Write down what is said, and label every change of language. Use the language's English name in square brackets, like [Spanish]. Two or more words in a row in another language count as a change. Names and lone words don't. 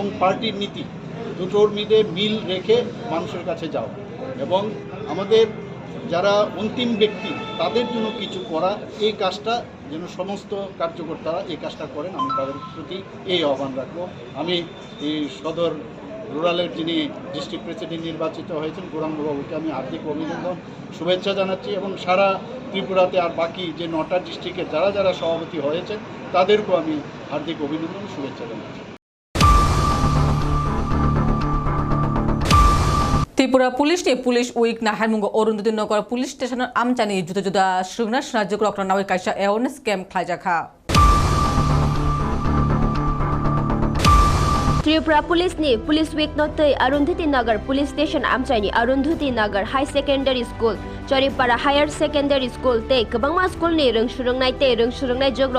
[Bangla] পার্টির নীতি দুটোর মধ্যে মিল রেখে মানুষের কাছে যাওয়া এবং আমাদের যারা অন্তিম ব্যক্তি তাদের জন্য কিছু করা এই কাজটা যেন সমস্ত কার্যকর্তারা এই কাজটা করেন আমি তাদের প্রতি এই আহ্বান রাখবো আমি এই সদর রুরালের যিনি [English] district president [Bangla] নির্বাচিত হয়েছেন গৌরাঙ্গবাবুকে আমি হার্দিক অভিনন্দন শুভেচ্ছা জানাচ্ছি এবং সারা ত্রিপুরাতে আর বাকি যে 9টা ডিস্ট্রিক্টের যারা সভাপতি হয়েছেন তাদেরকেও আমি হার্দিক অভিনন্দন শুভেচ্ছা জানাচ্ছি [Kok Borok] Tripura Police ni Police Week na Harmungo Orunduti Nogor Police Station Amchani juda Shrugna Snajuk Rokna Nawi Kaisha [English] Awareness Camp [Kok Borok] Khlaijakha Tripura Police ni Police Week notei Arundhati Nagar Police Station Amchani Arundhati Nagar High Secondary School Charipara Higher Secondary School te kabangma school ni rungsurungnai jogrong